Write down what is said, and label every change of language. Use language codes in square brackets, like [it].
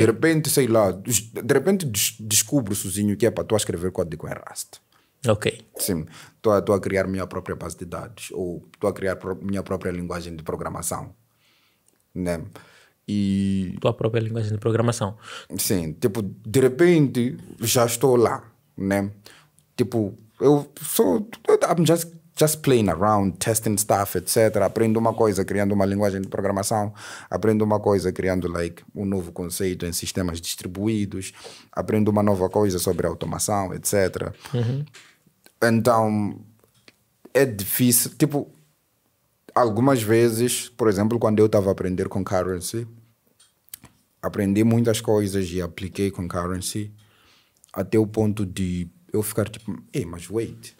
[pt] De repente, sei lá, descubro sozinho que é para tu escrever código em Rust. Ok. Sim, estou a criar minha própria base de dados ou estou a criar minha própria linguagem de programação, né? E Tua própria linguagem de programação. sim, tipo, de repente já estou lá, né? Tipo, [en] I'm just playing around, testing stuff, etc. [pt] Aprendo uma coisa criando uma linguagem de programação, aprendo uma coisa criando like um novo conceito em sistemas distribuídos, aprendo uma nova coisa sobre automação, etc. Então é difícil, tipo, algumas vezes, por exemplo, quando eu estava a aprender com Currency, aprendi muitas coisas e apliquei com Currency até o ponto de eu ficar tipo, mas wait.